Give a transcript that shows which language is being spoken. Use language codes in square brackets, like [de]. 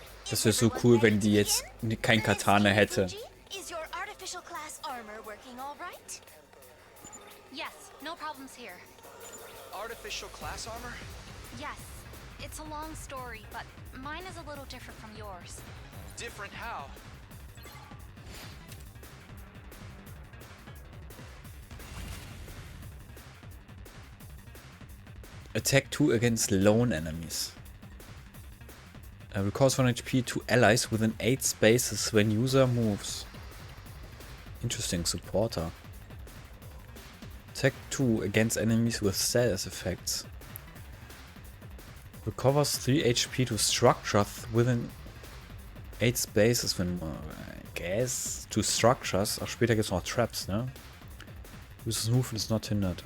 [de] Das wäre so cool, wenn die jetzt kein Katana hätte. [en] Is your artificial class armor working all right? Yes, no problems here. Artificial class armor? Yes, it's a long story, but mine is a little different from yours. Different how? Attack 2 against lone enemies. Recalls 1 HP to allies within 8 spaces when user moves. Interesting supporter. Attack 2 against enemies with status effects. Recovers 3 HP to structures within 8 spaces when... I guess... To structures. [de] Ach, später gibt es noch Traps, ne? [en] Uses Movement ist not hindered.